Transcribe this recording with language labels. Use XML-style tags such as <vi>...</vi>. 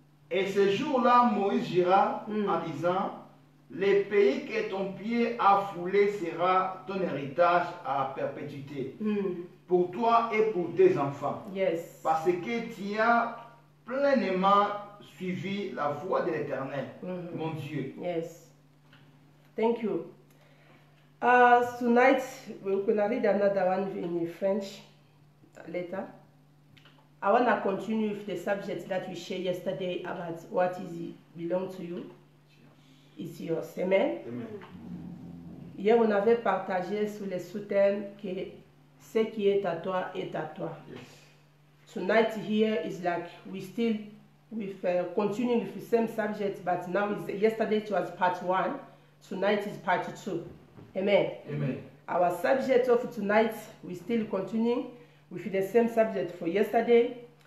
<fr>Et ce jour-là, Moïse gira en disant, le pays que ton pied a foulé sera ton héritage à perpétuité, pour toi et pour tes enfants.</fr> <en>Yes.</en> <fr>Parce que tu as pleinement suivi la voie de l'Éternel, mon Dieu.</fr> <en>Yes. Thank you. Tonight, we're going to read another one in French later. I want to continue with the subject that we shared yesterday about what is belong to you. It's yours. Amen. Amen.</en> <fr>Hier, on avait partagé sur les sous-thèmes que ce qui est à toi est à toi.</fr> <en>Yes. Tonight here is like we still with continuing with the same subject, but now is yesterday it was part 1. Tonight is part 2. Amen. Amen. Our subject of tonight, we still continuing with the same subject for yesterday.</en>